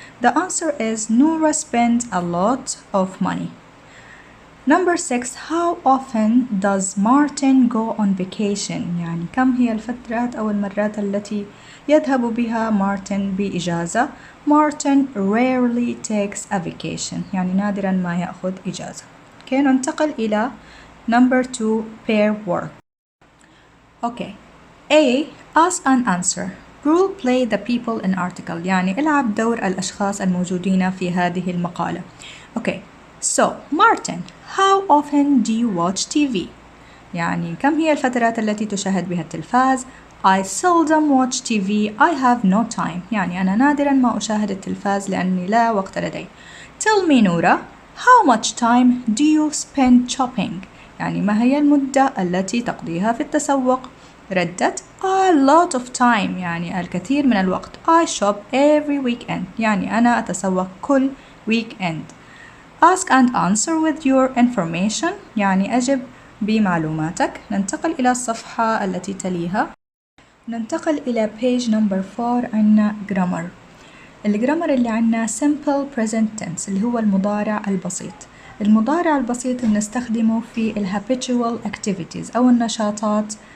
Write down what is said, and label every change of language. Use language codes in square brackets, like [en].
[en] The answer is Nora spends a lot of money. Number 6. How often does Martin go on vacation؟ [ar] يعني كم هي الفترات أو المرات التي يذهب بها مارتن بإجازة. [en] Martin rarely takes a vacation. [ar] يعني نادرا ما يأخذ إجازة. Okay, ننتقل إلى number 2. [en] pair work. Okay. A. Ask and answer. Role play the people in article. [ar] يعني العب دور الأشخاص الموجودين في هذه المقالة. [en] Okay. So, Martin, how often do you watch TV؟ [ar] يعني كم هي الفترات التي تشاهد بها التلفاز. [en] I seldom watch TV. I have no time. [ar] يعني أنا نادرا ما أشاهد التلفاز لأني لا وقت لدي. [en] Tell me Nora, how much time do you spend shopping؟ [ar] يعني ما هي المدة التي تقضيها في التسوق. [en] ردت a lot of time. [ar] يعني الكثير من الوقت. [en] I shop every weekend. [ar] يعني أنا أتسوق كل weekend. [en] Ask and answer with your information. [ar] يعني أجب بمعلوماتك. ننتقل إلى الصفحة التي تليها. ننتقل إلى page number 4. عنا grammar. الجرامر اللي عنا simple present tense اللي هو المضارع البسيط. المضارع البسيط بنستخدمه في habitual activities أو النشاطات